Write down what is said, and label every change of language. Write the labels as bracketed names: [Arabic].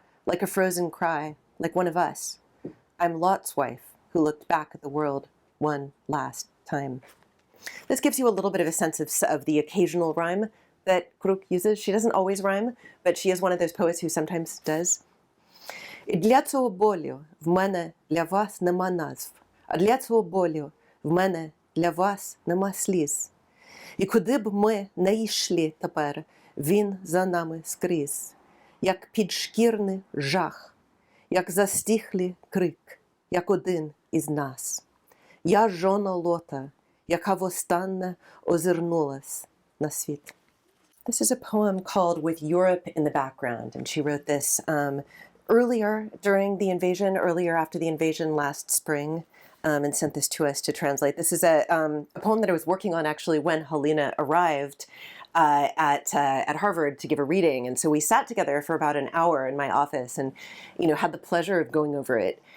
[English] like a frozen cry, like one of us. I'm Lot's wife, who looked back at the world one last time. This gives you a little bit of a sense of the occasional rhyme that Kruk uses. She doesn't always rhyme, but she is one of those poets who sometimes does. [Ukrainian] І для цього болю в мене для вас нема назв, а для цього болю в мене для вас нема сліз. І куди б ми не йшли тепер, він за нами скрізь, як підшкірний жах, як застиглий крик, як один із нас. Я жона Лота, яка востаннє озирнулась на світ. [English] This is a poem called With Europe in the Background, and she wrote this earlier after the invasion last spring, and sent this to us to translate. This is a poem that I was working on actually when Helena arrived at Harvard to give a reading, and so we sat together for about an hour in my office, and had the pleasure of going over it.